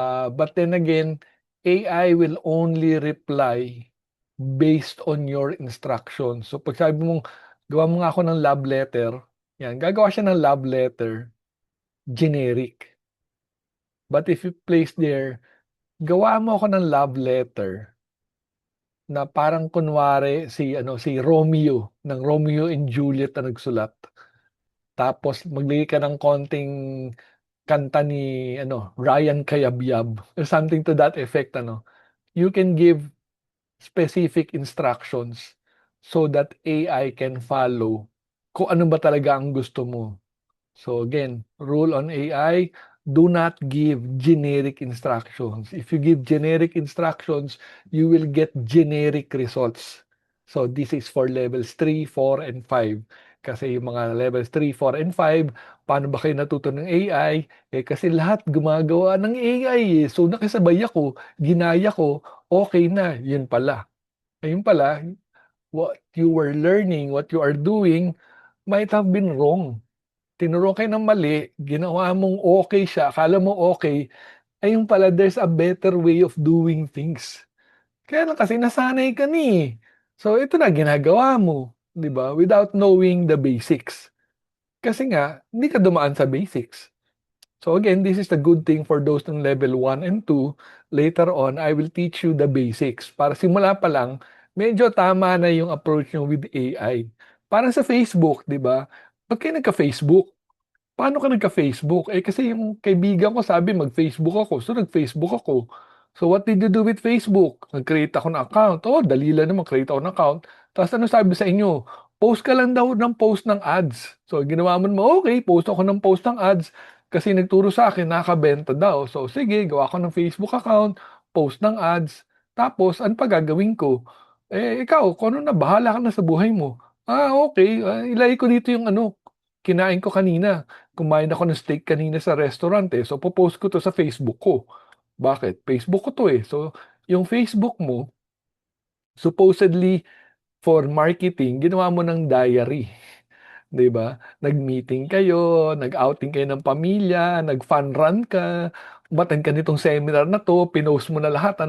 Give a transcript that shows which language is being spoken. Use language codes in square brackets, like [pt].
[en] But then again, AI will only reply based on your instructions. [tl] So pag sabi mong, gawa mo nga ako ng love letter, yan, gagawa siya ng love letter, generic. [en] But if you place there, [tl] gawa mo ako ng love letter na parang kunwari si Romeo ng Romeo and Juliet na nagsulat. Tapos maglagay ka ng konting kanta ni Ryan Cayabyab [en] or something to that effect You can give specific instructions so that AI can follow [tl] kung ano ba talaga ang gusto mo. [en] So again, rule on AI, do not give generic instructions. If you give generic instructions, you will get generic results. So this is for levels 3, 4, and 5. [tl] Kasi yung mga levels 3, 4, and 5, paano ba kayo natuto ng AI? Kasi lahat gumagawa ng AI. So nakisabay ako, ginaya ko, okay na, yun pala. Ayun pala, [en] what you were learning, what you are doing, might have been wrong. [tl] Tinuro kayo ng mali, ginawa mong okay siya, akala mo okay, ayun pala [en] there's a better way of doing things. [tl] Kaya lang kasi nasanay ka ni. So ito na ginagawa mo, 'di ba? [en] Without knowing the basics. [tl] Kasi nga hindi ka dumaan sa basics. [en] So again, this is the good thing for those on level 1 and 2. Later on, I will teach you the basics. [tl] Para simula pa lang, medyo tama na yung approach nyo [en] with AI. [tl] Parang sa Facebook, di ba? Pag kayo nagka-Facebook, paano ka nagka-Facebook? Kasi yung kaibigan ko sabi mag-Facebook ako. So nag-Facebook ako. [en] So what did you do with Facebook? [tl] Nag-create ako ng account. Oh, dali lang naman create ako ng account. Tapos ano sabi sa inyo? Post ka lang daw ng post ng ads. So ginawa mo naman, okay, post ako ng post ng ads kasi nagturo sa akin nakabenta daw. So sige, gawa ko ng Facebook account, post ng ads. Tapos ano pa gagawin ko? Ikaw, kung ano na, bahala ka na sa buhay mo. Okay. Ilagay ko dito yung kinain ko kanina. Kumain ako ng steak kanina sa restaurant So, popost ko to sa Facebook ko. Bakit? Facebook ko to So, yung Facebook mo, [en] supposedly for marketing, [tl] ginawa mo ng diary. 'Di ba? Nag-meeting kayo, nag-outing kayo ng pamilya, nag-fun run ka, umattend ka nitong seminar na to, pinost mo na lahat.